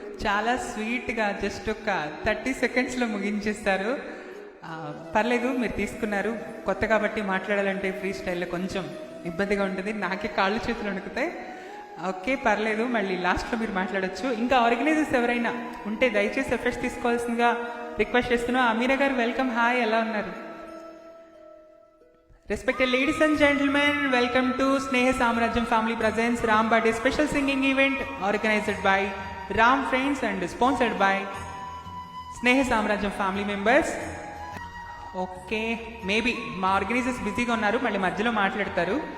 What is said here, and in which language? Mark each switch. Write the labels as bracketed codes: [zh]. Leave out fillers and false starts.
[te] చాలా స్వీట్గా జస్ట్ ఒక 30 సెకండ్స్లో ముగించేస్తారు. పర్లేదు, మీరు తీసుకున్నారు. కొత్త కాబట్టి మాట్లాడాలంటే ఫ్రీ స్టైల్లో కొంచెం ఇబ్బందిగా ఉంటుంది. నాకే కాళ్ళు చేతులు వణుకుతాయి. ఓకే, పర్లేదు, మళ్ళీ లాస్ట్లో మీరు మాట్లాడొచ్చు. ఇంకా ఆర్గనైజర్స్ ఎవరైనా ఉంటే దయచేసి ఎఫెక్ట్స్ తీసుకోవాల్సిందిగా రిక్వెస్ట్ చేస్తున్నాను. అమీరా గారు వెల్కమ్. హాయ్, ఎలా ఉన్నారు? [en] Respected ladies and gentlemen, welcome to Sneha Samrajyam Family Presents Ram Birthday Special Singing Event organized by Ram Friends and sponsored by Sneha Samrajyam Family Members. [te] Okay, maybe మా organisers బిజీగా ఉన్నారు, మళ్ళీ మధ్యలో మాట్లాడతారు.